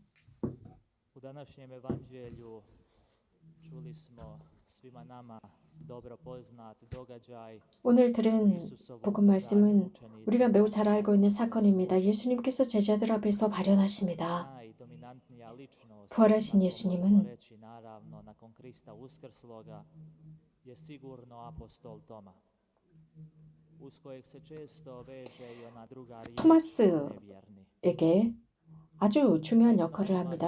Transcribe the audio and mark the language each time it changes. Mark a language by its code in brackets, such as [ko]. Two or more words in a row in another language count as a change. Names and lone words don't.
[hr] U današnjem evanđelju čuli smo svima nama dobro poznat događaj. [ko] 오늘 들은 복음 말씀은 우리가 매우 잘 알고 있는 사건입니다. 예수님께서 제자들 앞에서 발현하십니다. 부활하신 예수님은 토마스에게 아주 중요한 역할을 합니다.